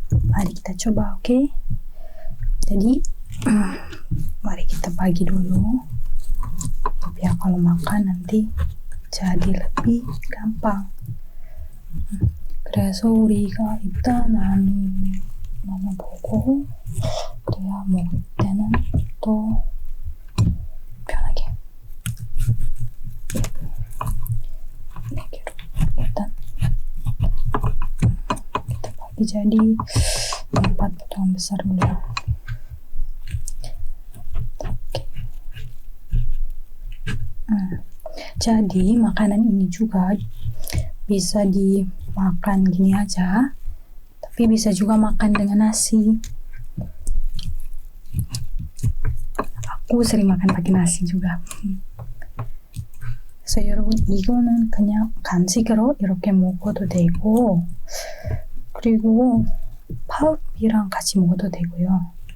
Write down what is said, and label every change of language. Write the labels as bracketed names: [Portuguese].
[Indonesian] Mari kita coba, oke? Jadi mari kita bagi dulu biar kalau makan nanti jadi lebih gampang. [Korean] 그래서 우리가 일단은 나눠보고 그래야 먹을 때는 또 편하게. 네 개로 일단 [Indonesian] kita bagi jadi 4 potongan besar dulu. Jadi makanan ini juga bisa dimakan gini aja, tapi bisa juga makan dengan nasi. Aku sering makan pakai nasi juga. [Korean] 그래서 여러분 이거는 그냥 간식으로 이렇게 먹어도 되고, 그리고 밥이랑 같이 먹어도 되고요.